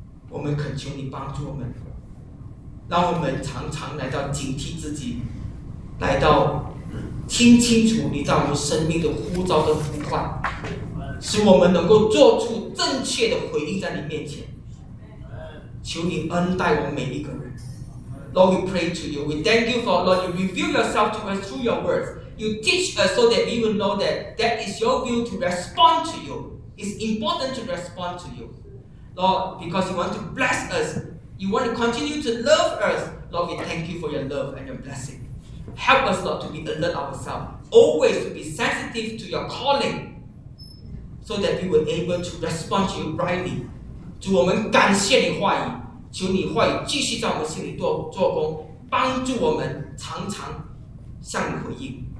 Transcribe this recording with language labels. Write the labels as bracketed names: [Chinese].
[Chinese] 我们恳求你帮助我们，让我们常常来到警惕自己，来到听清楚你在我们生命的呼召跟呼唤，使我们能够做出正确的回应在你面前。求你恩待我们每一个人。 [English] Lord, we pray to you. We thank you for, Lord, you reveal yourself to us through your words. You teach us so that we will know that that is your will to respond to you. It's important to respond to you. Lord, because you want to bless us, you want to continue to love us. Lord, we thank you for your love and your blessing. Help us, Lord, to be alert ourselves, always to be sensitive to your calling, so that we will able to respond to you rightly. [Chinese] 主，我们感谢你话语，求你话语继续在我们心里做工，帮助我们常常向你回应。